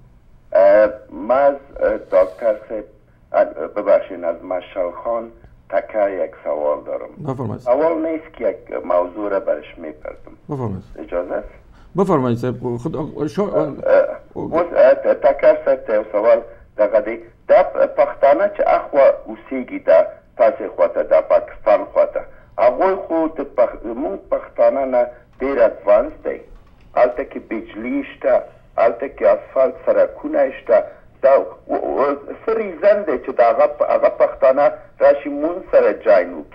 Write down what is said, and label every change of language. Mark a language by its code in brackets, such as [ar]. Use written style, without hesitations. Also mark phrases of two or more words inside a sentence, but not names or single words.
[fa] ما از دکتر صاحب ببخشید از مشعل خان تکر یک سوال دارم. بفرمایید. سوال نیست که یک موضوع را برش میپرسم. بفرمایید. اجازه است؟ بفرمایید صاحب. [ps] تکر صاحب [fa] سوال دقیقی در [ps] پښتانه چې اخوا اوسیږي د تاسې خواته د پاکستان خواته هغوی خو د مونږ پښتانه نه ډېر ادوانس دی. هلته کې بجلي شته، هلته کې اسفالت سړکونه شته. دا څه ریزن دی چې د هغه پښتانه راشي مونږ سره جاین وکړي؟